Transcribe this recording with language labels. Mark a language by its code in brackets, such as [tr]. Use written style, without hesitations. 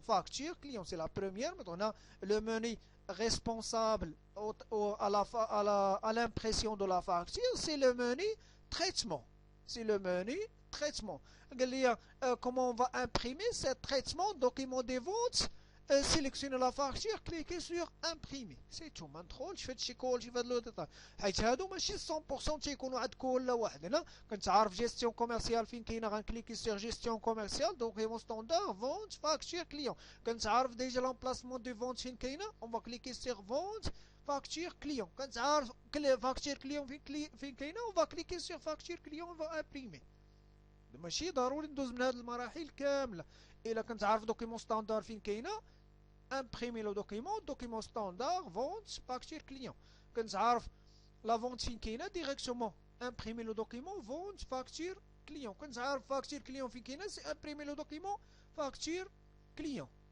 [fr] Facture client, c'est la première. Maintenant, on a le menu responsable à l'impression de la facture, c'est le menu traitement. C'est le menu traitement. Comment on va imprimer ce traitement, document des ventes. sélectionner la facture, cliquez sur imprimer. C'est tout. [ar] ما ندخلش في هادشي كلشي في هاد لو ديتاي، حيت هادو ماشي 100% تيكونوا عند كل واحد. هنا كنت عارف جيستيون كوميرسيال فين كاينه، غنكليكي سير جيستيون كوميرسيال دوكيمون ستاندار فونت فاكتور كليون. كنت عارف ديجا لامبلاسمون دو فونت فين كاينه، اون فا كليكي سير فونت فاكتور كليون. كنت عارف فاكتور كليون فين كاينه، اون فا كليكي سير فاكتور كليون اون فا امبريمي. ماشي ضروري ندوز من هاد المراحل كامله. الا كنت عارف دوكيمون ستاندار فين كاينه، [fr] imprimer le document standard, vente, facture client. Quand j'arrive la vente [ar] fin kina [fr] directement, imprimer le document, vente, facture client. Quand j'arrive facture client [ar] fin kina, [fr] c'est imprimer le document, facture client.